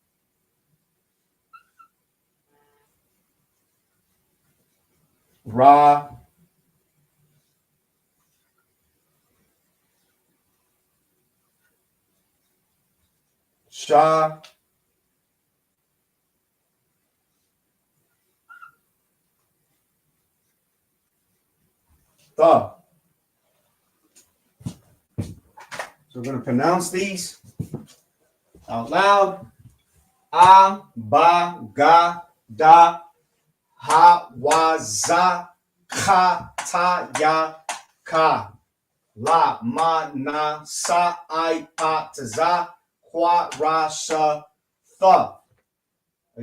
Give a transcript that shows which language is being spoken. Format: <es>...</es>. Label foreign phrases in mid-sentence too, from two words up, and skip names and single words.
<en>ra, sha, tha. So we're going to pronounce these out loud. A, ba, ga, da, ha, wa, za, ka, ta, ya, ka. La, ma, na, sa, I, pa, ta, za, kwa, ra, sha, tha.</en>